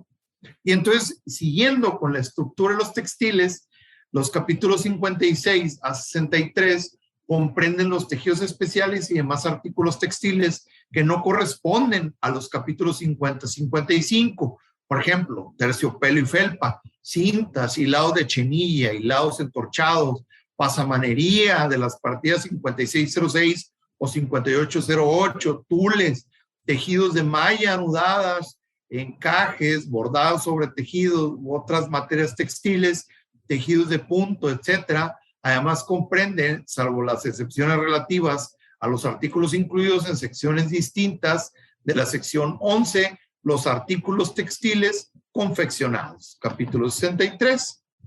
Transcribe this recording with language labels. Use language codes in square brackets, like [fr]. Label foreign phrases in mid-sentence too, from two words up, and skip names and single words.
[es] Y entonces, siguiendo con la estructura de los textiles, los capítulos 56 a 63 comprenden los tejidos especiales y demás artículos textiles que no corresponden a los capítulos 50 a 55. Por ejemplo, terciopelo y felpa, cintas, hilados de chenilla, hilados entorchados, pasamanería de las partidas 5606 o 5808, tules, tejidos de malla anudadas, encajes, bordados sobre tejidos u otras materias textiles, tejidos de punto, etcétera. Además comprenden, salvo las excepciones relativas a los artículos incluidos en secciones distintas de la sección 11, los artículos textiles confeccionados, capítulo 63.